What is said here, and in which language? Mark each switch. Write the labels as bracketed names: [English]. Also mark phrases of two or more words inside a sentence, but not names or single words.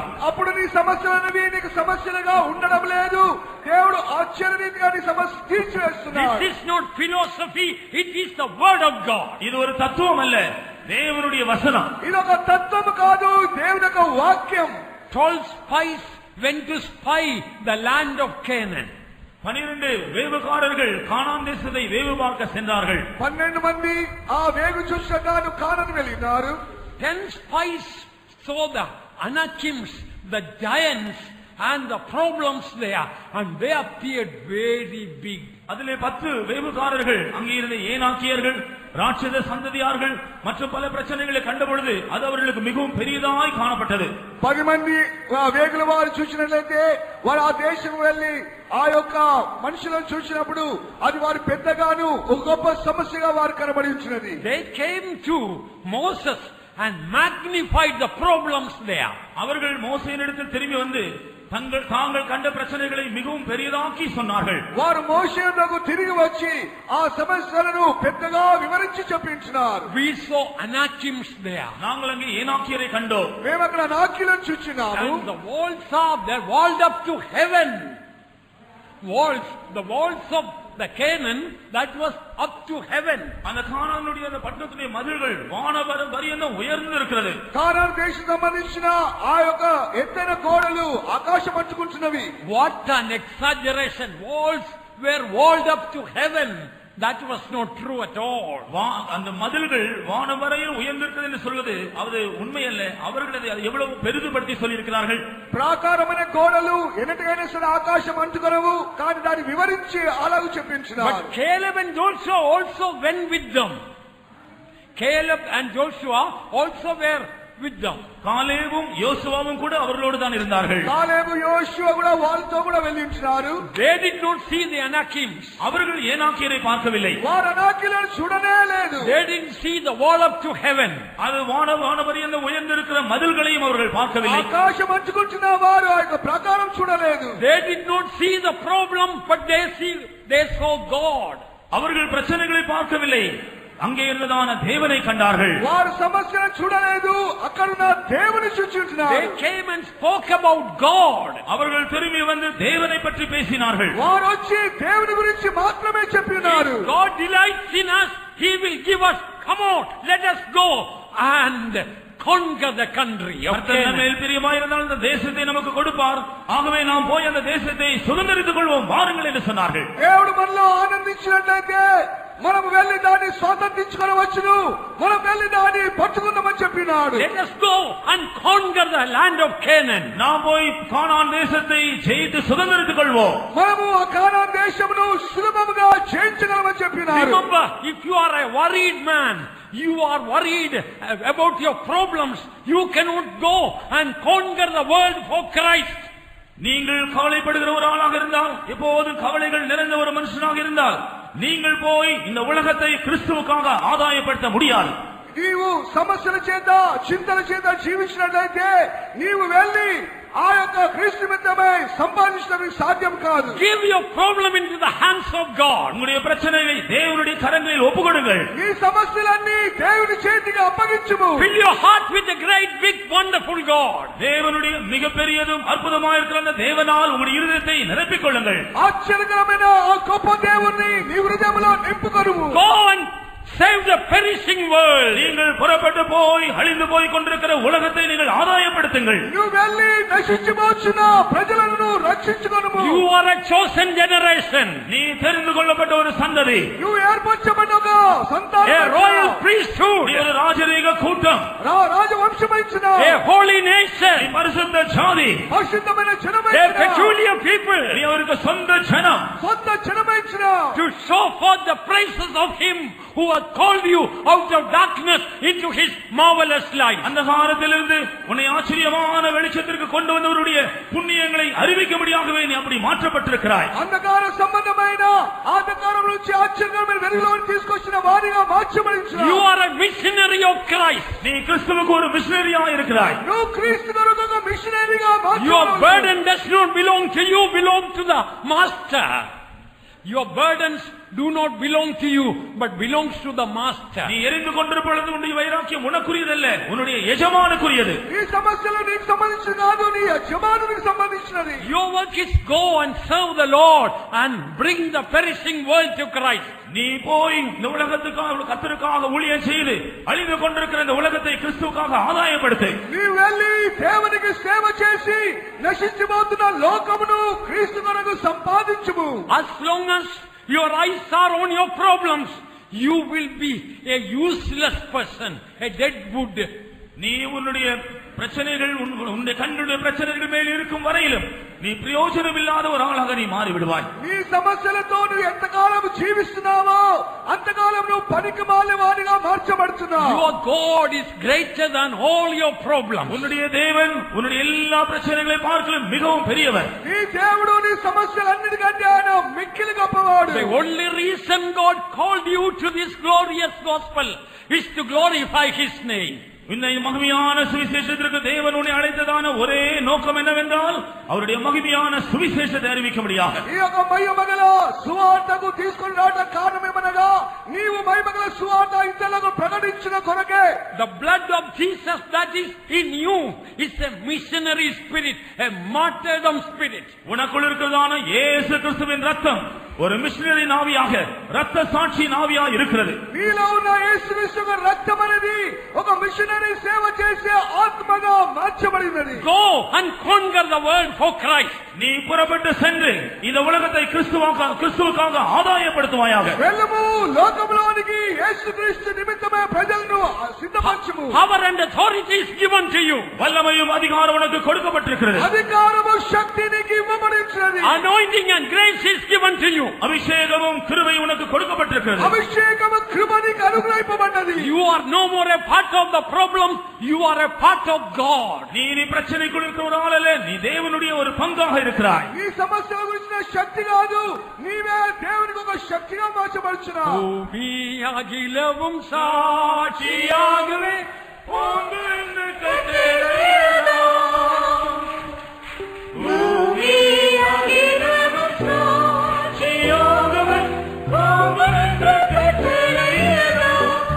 [Telugu] అప్పుడు నీ సమస్యలనేవి నీకు సమస్యలుగా ఉండడం లేదు, దేవుడు ఆశ్చర్యరీతిగా నీ సమస్య తీర్చివేస్తున్నాడు. [English] This is not philosophy, it is the word of God. [Tamil] இது ஒரு தத்துவம் அல்ல, தேவனுடைய வசனம். [Telugu] ఇది ఒక తత్వం కాదు, దేవుని యొక్క వాక్యం. [English] 12 spies went to spy the land of Canaan. [Tamil] 12 வேவுகாரர்கள் கானான் தேசத்தை வேவு பார்க்க சென்றார்கள். [Telugu] 12 మంది ఆ వేగు చూసగాను కానాను వెళ్ళినారు. [English] 10 spies saw the Anakims, the giants and the problems there, and they appeared very big. [Tamil] அதிலே 10 வேவுகாரர்கள் அங்கே இருந்த ஏனாக்கியர்கள், ராட்சத சந்ததியார்கள் மற்றும் பல பிரச்சனைகளை கண்டபொழுது அது அவர்களுக்கு மிகவும் பெரியதாய் காணப்பட்டது. [Telugu] 10 మంది వేగుల వారు చూసినట్లయితే వారు ఆ దేశం వెళ్ళి ఆ యొక్క మనుషులను చూసినప్పుడు అది వారి పెద్దగాను ఒక గొప్ప సమస్యగా వారు కనబడి ఉంచినది. [English] They came to Moses and magnified the problems there. [Tamil] அவர்கள் மோசேயினிடத்தில் திரும்பி வந்து தாங்கள் கண்ட பிரச்சனைகளை மிகவும் பெரியதாக்கி சொன்னார்கள். [Telugu] వారు మోషే వద్దకు తిరిగి వచ్చి ఆ సమస్యలను పెద్దగా వివరించి చెప్పించినారు. [English] We saw Anakims there. [Tamil] நாங்கள் அங்கே ஏனாக்கியரை கண்டோம். [Telugu] మేము అక్కడ అనాకీలను చూచినాము. [English] And the walls are there, walled up to heaven. The walls of the Canaan, that was up to heaven. [Tamil] அந்த கானானுடைய அந்த பட்டணத்துடைய மதில்கள் வானவரம் பரியந்தம் உயர்ந்து இருக்கிறது. [Telugu] కానాను దేశం సంబంధించిన ఆ యొక్క ఎత్తైన గోడలు ఆకాశం అంటుకుంటున్నవి. [English] What an exaggeration! Walls were walled up to heaven. That was not true at all. [Tamil] அந்த மதில்கள் வானவரையில் உயர்ந்திருக்கிறது என்று சொல்வது அது உண்மை அல்ல. அவர்கள் அதை எவ்வளவு பெரிதுபடுத்தி சொல்லியிருக்கிறார்கள். [Telugu] ప్రాకారమైన గోడలు ఎన్నటికైనా సరే ఆకాశం అంటుకొనవు, కానీ దాన్ని వివరించి అలాగూ చెప్పించినారు. [English] But Caleb and Joshua also went with them. Caleb and Joshua also were with them. [Tamil] காலேபும் யோசுவாவும் கூட அவர்களோடு தான் இருந்தார்கள். [Telugu] కాలేబు యోషువ కూడా వాళ్ళతో కూడా వెళ్ళించినారు. [English] They did not see the Anakims. [Tamil] அவர்கள் ஏனாக்கியரை பார்க்கவில்லை. [Telugu] వారు అనాకీలను చూడనే లేదు. [English] They didn't see the wall up to heaven. [Tamil] அது வானவரியந்த உயர்ந்திருக்கிற மதில்களையும் அவர்கள் பார்க்கவில்லை. [Telugu] ఆకాశం అంటుకుంటున్న వారు ఆ యొక్క ప్రాకారం చూడలేదు. [English] They did not see the problem, but they saw God. [Tamil] அவர்கள் பிரச்சனைகளை பார்க்கவில்லை, அங்கே இருந்ததான தேவனை கண்டார்கள். [Telugu] వారు సమస్యను చూడలేదు, అక్కడున్న దేవుని చూచుంటున్నారు. [English] They came and spoke about God. [Tamil] அவர்கள் திரும்பி வந்து தேவனை பற்றி பேசினார்கள். [Telugu] వారు వచ్చి దేవుని గురించి మాత్రమే చెప్పినారు. [English] If God delights in us, He will give us, come on, let us go and conquer the country of Canaan. [Tamil] மேல் பிரியமாயிருந்தால் இந்த தேசத்தை நமக்கு கொடுப்பார், ஆகவே நாம் போய் அந்த தேசத்தை சுதந்திரித்துக் கொள்வோம் வாருங்கள் என்று சொன்னார்கள். [Telugu] దేవుడు మనలో ఆనందించినట్లయితే మనం వెళ్లి దాన్ని స్వాతంత్రించుకోవచ్చును, మనం వెళ్లి దాన్ని పట్టుకుందామని చెప్పినాడు. [English] Let us go and conquer the land of Canaan. [Tamil] நாம் போய் கானான் தேசத்தை ஜெயித்து சுதந்திரித்துக் கொள்வோம். [Telugu] మనము ఆ కానాన్ దేశమును సులభముగా జయించగలమని చెప్పినాడు. [English] Remember, if you are a worried man, you are worried about your problems, you cannot go and conquer the world for Christ. [Tamil] நீங்கள் கவலைப்படுகிற ஒரு ஆளாக இருந்தால், எப்போதும் கவலைகள் நிறைந்த ஒரு மனுஷனாக இருந்தால், நீங்கள் போய் இந்த உலகத்தை கிறிஸ்துவுக்காக ஆதாயப்படுத்த முடியாது. [Telugu] నీవు సమస్యల చేత చింతల చేత జీవించినట్లయితే నీవు వెళ్ళి ఆ యొక్క క్రీస్తు నిమిత్తమై సంపాదించడం సాధ్యం కాదు. [English] Give your problem into the hands of God. [Tamil] உங்களுடைய பிரச்சனைகளை தேவனுடைய கரங்களில் ஒப்புக்கொடுங்கள். [Telugu] ఈ సమస్యలన్నీ దేవుని చేతికి అప్పగించుము. [English] Fill your heart with the great, big, wonderful God. [Tamil] தேவனுடைய மிகப்பெரியதும் அற்புதமாக இருக்கிற அந்த தேவனால் உங்களுடைய இருதயத்தை நிரப்பிக் கொள்ளுங்கள். [Telugu] ఆశ్చర్యకరమైన ఆ గొప్ప దేవుణ్ణి నీ హృదయంలో నింపుకొనుము. [English] Go and save the perishing world. [Tamil] நீங்கள் புறப்பட்டு போய் அழிந்து போய் கொண்டிருக்கிற உலகத்தை நீங்கள் ஆதாயப்படுத்துங்கள். [Telugu] నువ్వు వెళ్ళి నశించిపోచున్న ప్రజలను రక్షించుకొనుము. [English] You are a chosen generation. [Tamil] நீ தெரிந்து கொள்ளப்பட்ட ஒரு சந்ததி. [Telugu] నువ్వు ఏర్పరచబడిన ఒక సంతానం. [English] A royal priesthood. [Tamil] நீ ஒரு ராஜரீக கூட்டம். [Telugu] రాజవంశమైన [English] A holy nation. [Tamil] நீ பரிசுத்த ஜாதி. [Telugu] పరిశుద్ధమైన జనమైన. [English] A peculiar people. [Tamil] நீ அவருக்கு சொந்த ஜனம். [Telugu] సొంత జనమైన. [English] To show forth the praises of him who has called you out of darkness into his marvelous light. [Tamil] அந்தகாரத்திலிருந்து உன்னை ஆச்சரியமான வெளிச்சத்திற்கு கொண்டு வந்தவருடைய புண்ணியங்களை அறிவிக்கும்படியாகவே நீ அப்படி மாற்றப்பட்டிருக்கிறாய். [Telugu] అంధకార సంబంధమైన అంధకారం నుంచి ఆశ్చర్యమైన వెలుగులోకి తీసుకొచ్చిన వారిగా మార్చబడించావు. [English] You are a missionary of Christ. [Tamil] நீ கிறிஸ்துவுக்கு ஒரு மிஷனரியா இருக்கிறாய். [Telugu] నువ్వు క్రీస్తు కొరకు ఒక మిషనరీగా మార్చబడ్డావు. [English] Your burden does not belong to you, belong to the master. Your burdens do not belong to you, but belongs to the master. [Tamil] நீ எரிந்து கொண்டிருப்பது உன்னுடைய வைராக்கியம் உனக்குரியதல்ல, உன்னுடைய எஜமானுக்குரியது. [Telugu] ఈ సమస్యలు నీకు సంబంధించినది కాదు, నీ యజమానునికి సంబంధించినది. [English] Your work is go and serve the Lord and bring the perishing world to Christ. [Tamil] நீ போய் இந்த உலகத்துக்காக கர்த்தருக்காக ஊழியம் செய்து அழிந்து கொண்டிருக்கிற இந்த உலகத்தை கிறிஸ்துவுக்காக ஆதாயப்படுத்து. [Telugu] నీ వెళ్ళి దేవునికి సేవ చేసి నశించిపోతున్న లోకమును క్రీస్తు కొరకు సంపాదించుము. [English] As long as your eyes are on your problems, you will be a useless person, a dead wood. [Tamil] நீ உன்னுடைய பிரச்சனைகள் உன்னுடைய கண்ணுடைய பிரச்சனைகள் மேல் இருக்கும் வரையிலும் நீ பிரயோஜனம் இல்லாத ஒரு ஆளாக நீ மாறிவிடுவாய். [Telugu] నీ సమస్యలతో నువ్వు ఎంతకాలం జీవిస్తున్నావో అంతకాలం నువ్వు పనికిమాలిన వాడిగా మార్చబడుతున్నావు. [English] Your God is greater than all your problems. [Tamil] உன்னுடைய தேவன் உன்னுடைய எல்லா பிரச்சனைகளை பார்க்கலும் மிகவும் பெரியவர். [Telugu] నీ దేవుడు నీ సమస్యలన్నిటికంటే ఆయన మిక్కిలి గొప్పవాడు. [English] The only reason God called you to this glorious gospel is to glorify His name. [Tamil] இந்த மகிமையான சுவிசேஷத்திற்கு தேவன் உன்னை அழைத்ததான ஒரே நோக்கம் என்னவென்றால் அவருடைய மகிமையான சுவிசேஷத்தை அறிவிக்கும்படியாக. [Telugu] ఈ యొక్క మహిమగల సువార్తకు తీసుకొని రావడం కారణమేమనగా నీవు మహిమగల సువార్త ఇతరులకు ప్రకటించిన కొరకే. [English] The blood of Jesus that is in you is a missionary spirit, a martyrdom spirit. [Tamil] உனக்குள் இருக்கிறதான இயேசு கிறிஸ்துவின் ரத்தம் ஒரு மிஷனரி நாவியாக ரத்த சாட்சி நாவியாக இருக்கிறது. [Telugu] నీలో ఉన్న యేసుక్రీస్తు యొక్క రక్తం అనేది ఒక మిషనరీ సేవ చేసే ఆత్మగా మార్చబడినది. [English] Go and conquer the world for Christ. [Tamil] நீ புறப்பட்டு சென்று இந்த உலகத்தை கிறிஸ்துவுக்காக ஆதாயப்படுத்துவாயாக. [Telugu] వెళ్ళము, లోకములోనికి యేసుక్రీస్తు నిమిత్తమే ప్రజలను సిద్ధపరచుము. [English] Power and authority is given to you. [Tamil] வல்லமையும் அதிகாரம் உனக்கு கொடுக்கப்பட்டிருக்கிறது. [Telugu] అధికారము శక్తి నీకు ఇవ్వబడినది. [English] Anointing and grace is given to you. [Tamil] அபிஷேகமும் கிருபை உனக்கு கொடுக்கப்பட்டிருக்கிறது. [Telugu] అభిషేకము కృప నీకు అనుగ్రహింపబడినది. [English] You are no more a part of the problem, you are a part of God. [Tamil] நீ பிரச்சனைக்குள் இருக்கிறவரால் அல்ல, நீ தேவனுடைய ஒரு பங்காக இருக்கிறாய். [Telugu] ఈ సమస్యల గురించిన శక్తి కాదు, నీవే దేవునికి ఒక శక్తిగా మార్చబడుచున్నావు. [Tamil] பூமி அகிலவும் சாட்சியாகவே உங்கள் கட்டளையிடலாம். பூமி அகிலவும் சாட்சியாகவே உங்கள் கட்டளையிடலாம்.